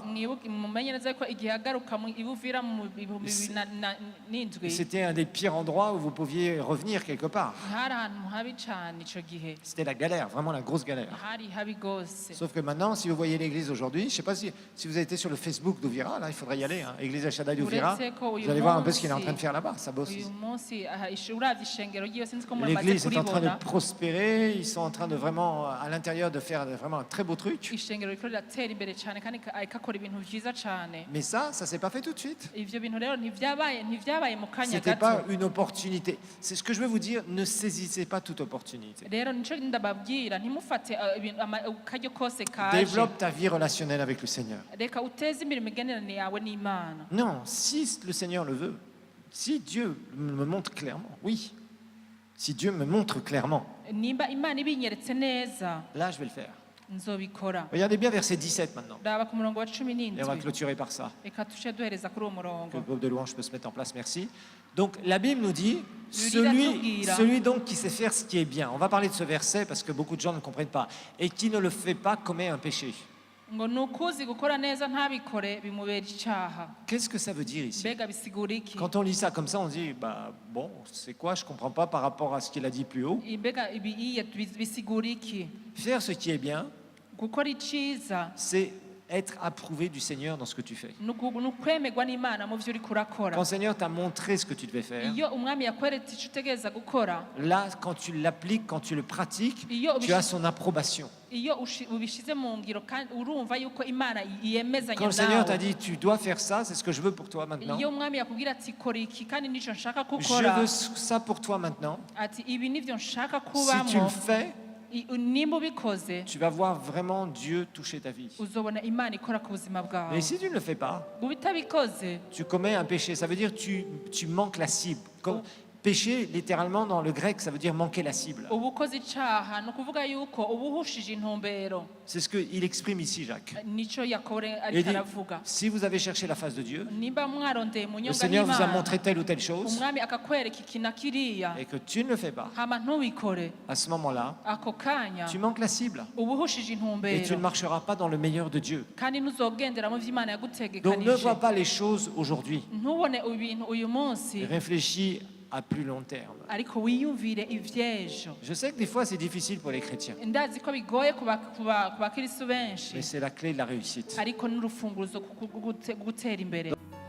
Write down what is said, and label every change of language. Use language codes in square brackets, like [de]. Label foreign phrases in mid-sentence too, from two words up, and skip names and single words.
[rn] Mwibuke mumenye neza ko igihe agaruka mu ibuvira mu bihumbi bibiri n'indwi [fr] c'était un des pires endroits où vous pouviez revenir quelque part. [rn] hari ahantu habi cane ico gihe [fr] C'était la galère, vraiment la grosse galère. [rn] hari habi gose. [fr] Sauf que maintenant, si vous voyez l'église aujourd'hui, je ne sais pas si vous avez été sur le Facebook d'Ouvira, là, il faudrait y aller, Église El Shaddai d'Ouvira. Vous allez voir un peu ce qu'il est en train de faire là-bas, ça bosse. [rn] uyu munsi uravye ishengero ryiwe sinzi ko muramaze [fr] L'église est en train de [rn] kuribona. [fr] prospérer, ils sont en train de vraiment, à l'intérieur, de faire vraiment un très beau truc. [rn] Ishengero riko riratera imbere cane kandi ariko akora ibintu vyiza cane. [fr] Mais ça s'est pas fait tout de suite. [rn] Ivyo bintu rero ntivyabaye mu kanya [fr] C'était pas [rn] gato. [fr] une opportunité. C'est ce que je veux vous dire, ne saisissez pas toute opportunité. [rn] Rero nico ndababwira ntimufate akaryo kose kaje. [fr] Développe ta vie relationnelle avec le Seigneur. [rn] Reka uteze imbere imigenderanire yawe n'Imana. [fr] Non, si le Seigneur le veut, si Dieu me montre clairement, oui, si Dieu me montre clairement, [rn] Nimba Imana ibinyeretse neza [fr] là je vais le faire. [rn] nzobikora. [fr] Regardez bien verset 17 maintenant. [rn] Raba ku murongo wa cumi [fr] Et on va [rn] n'indwi [fr] clôturer par ça. [rn] reka tuce duhereza kuri uwo [fr] Que le [rn] murongo. [fr] groupe de louange peut se mettre en place, merci. Donc la Bible nous dit, Lui, celui donc qui sait faire ce qui est bien. On va parler de ce verset parce que beaucoup de gens ne comprennent pas. Et qui ne le fait pas commet un péché. [rn] ngo ni ukuzi gukora neza ntabikore bimubera icyaha. [fr] Qu'est-ce que ça veut dire ici? [rn] Mbega bisigura iki? [fr] Quand on lit ça comme ça, on dit, bah bon, c'est quoi? Je comprends pas par rapport à ce qu'il a dit plus haut. [rn] Mbega ibi bisigura iki? [fr] Faire ce qui est bien, [rn] Gukora iciza [fr] c'est être approuvé du Seigneur dans ce que tu fais. [rn] ni ukwemerwa n'Imana mu byo uriko urakora. [fr] Quand le Seigneur t'a montré ce que tu devais faire, [rn] Iyo umwami yakweretse icyo utegereza gukora, [fr] là, quand tu l'appliques, quand tu le pratiques, tu as son approbation. [rn] iyo ubishize mu ngiro kandi urumva yuko Imana yemezanya [fr] Quand le Seigneur t'a [rn] nawe. [fr] dit, tu dois faire ça, c'est ce que je veux pour toi maintenant. [rn] Iyo umwami yakubwira ati kora iki kandi nicyo nshaka [fr] Je [rn] gukora, [fr] veux ça pour toi maintenant. [rn] ati ibi nivyo nshaka [fr] Si tu le [rn] kubamo, [fr] fais, [rn] nimba ubikoze [fr] tu vas voir vraiment Dieu toucher ta vie. [rn] uzobona Imana ikora ku buzima bwawe. [fr] Mais si tu ne le fais pas, [rn] Ubitabikoze [fr] tu commets un péché. Ça veut dire que tu manques la cible. Comme, péché, littéralement, dans le grec, ça veut dire manquer la cible. [rn] uba ukoze icyaha ni ukuvuga yuko uba uhushije intumbero. [fr] C'est ce qu'il exprime ici, Jacques. [rn] Nicyo Yakobo [fr] Il [rn] ariko [fr] dit, [rn] aravuga. [fr] si vous avez cherché la face de Dieu, [rn] Nimba mwarondeye mu [fr] le [rn] nyonga [fr] Seigneur vous a [rn] y'Imana, [fr] montré telle ou telle chose, [rn] umwami akakwereka iki na kiriya, [fr] et que tu ne le fais pas, [rn] hama ntubikore, [fr] à ce moment-là, [rn] ako kanya [fr] tu manques la cible. [rn] uba uhushije [fr] Et tu ne [rn] intumbero [fr] marcheras pas dans le meilleur de Dieu. [rn] kandi ntuzogendera mu vy'Imana [fr] Donc ne [rn] yagutegekanije. [fr] vois pas les choses aujourd'hui. [rn] Ntubone ibintu uyu munsi, [fr] Réfléchis à plus long terme. [rn] ariko wiyumvire ivy'ejo. [fr] Je sais que des fois c'est difficile pour les chrétiens, [rn] Ndazi ko bigoye ku bakristo benshi, [fr] mais c'est la clé de la réussite. [rn] ariko n'urufunguzo gutera imbere.